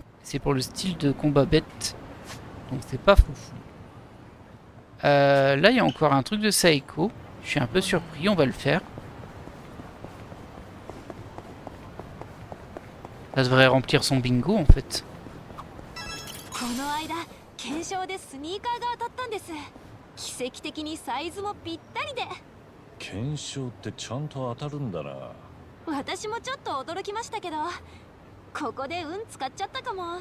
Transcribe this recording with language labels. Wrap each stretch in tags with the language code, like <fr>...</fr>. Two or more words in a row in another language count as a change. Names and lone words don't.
<fr>C'est pour le style de combat bête. Donc c'est pas foufou. Là il y a encore un truc de Saeko. Je suis un peu surpris, on va le faire. Ça devrait remplir son bingo en fait.</fr> <ja>この間検証でスニーカーが当たったんです。奇跡的にサイズもぴったりで。検証ってちゃんと当たるんだな。私もちょっと驚きましたけど、ここで運使っちゃったかも。</ja>